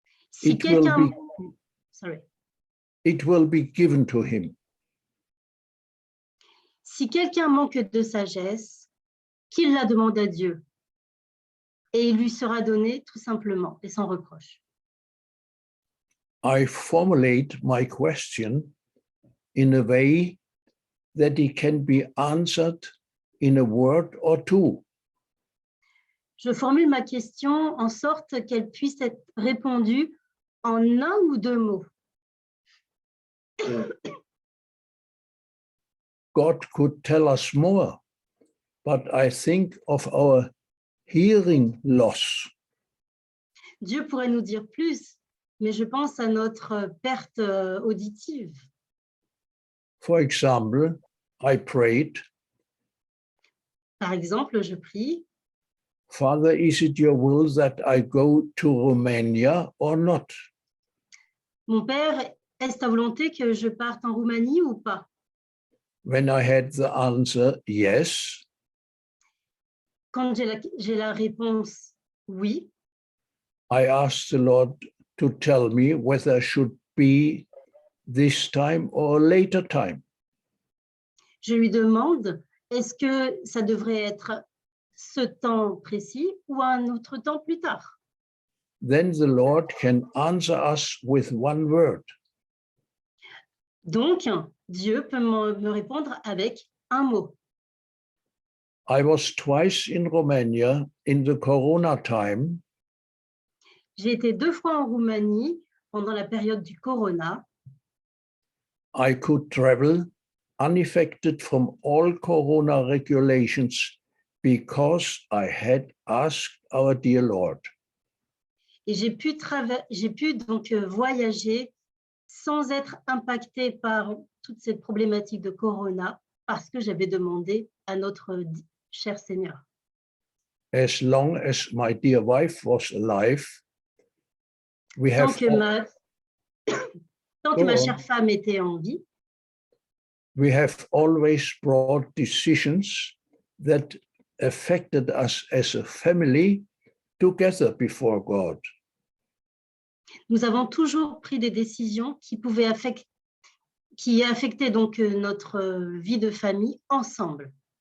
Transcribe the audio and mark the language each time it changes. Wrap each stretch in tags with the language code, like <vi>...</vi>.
<fr>Si quelqu'un...</fr> <en>It will be given to him.</en> <fr>Si quelqu'un manque de sagesse, qu'il la demande à Dieu, et il lui sera donné tout simplement et sans reproche.</fr> <en>I formulate my question in a way that it can be answered in a word or two.</en> <fr>Je formule ma question en sorte qu'elle puisse être répondue en un ou deux mots.</fr> <en>God could tell us more, but I think of our hearing loss.</en> <fr>Dieu pourrait nous dire plus, mais je pense à notre perte auditive.</fr> <en>For example, I prayed,</en> <fr>Par exemple, je prie,</fr> <en>Father, is it your will that I go to Romania or not?</en> <fr>mon Père, est-ce ta volonté que je parte en Roumanie ou pas?</fr> <en>When I had the answer, yes,</en> <fr>Quand j'ai la réponse oui,</fr> <en>I asked the Lord to tell me whether I should be this time or a later time.</en> <fr>je lui demande, est-ce que ça devrait être ce temps précis ou un autre temps plus tard?</fr> <en>Then the Lord can answer us with one word.</en> <fr>Donc, Dieu peut me répondre avec un mot.</fr> <en>I was twice in Romania in the Corona time,</en> <fr>J'ai été 2 fois en Roumanie pendant la période du Corona.</fr> <en>I could travel unaffected from all Corona regulations because I had asked our dear Lord.</en> <fr>Et j'ai pu donc voyager sans être impactée par toute cette problématique de Corona parce que j'avais demandé à notre cher Seigneur.</fr> <en>As long as my dear wife was alive, we</en> <fr>Tant</fr> <en>have,</en> <fr>que ma chère femme était en vie,</fr> <en>we have always brought decisions that affected us as a family together before God.</en> <fr>nous avons toujours pris des décisions qui affectaient donc notre vie de famille ensemble.</fr>